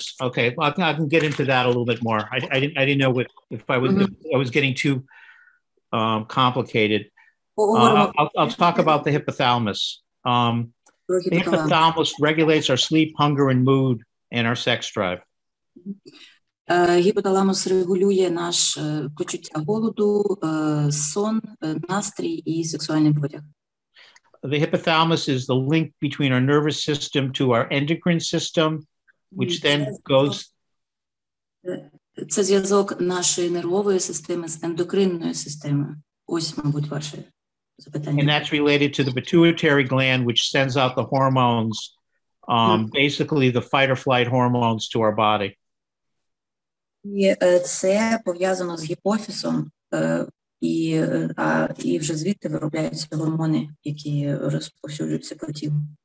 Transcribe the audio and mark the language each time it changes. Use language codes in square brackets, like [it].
[en] Okay, well, I can get into that a little bit more. I didn't know if I was getting too complicated. I'll talk about the hypothalamus. The hypothalamus regulates our sleep, hunger, and mood, and our sex drive. [uk] Гіпоталамус регулює наш почуття голоду, сон, настрій і сексуальний потяг. [en] The hypothalamus is the link between our nervous system to our endocrine system, which then goes. [uk] Це зв'язок нашої нервової системи з ендокринною системою. Ось, мабуть, ваше запитання. [en] And that's related to the pituitary gland, which sends out the hormones, basically the fight or flight hormones to our body. [uk] І це пов'язано з гіпофізом, і вже звідти виробляються гормони, які розповсюджуються по тілу.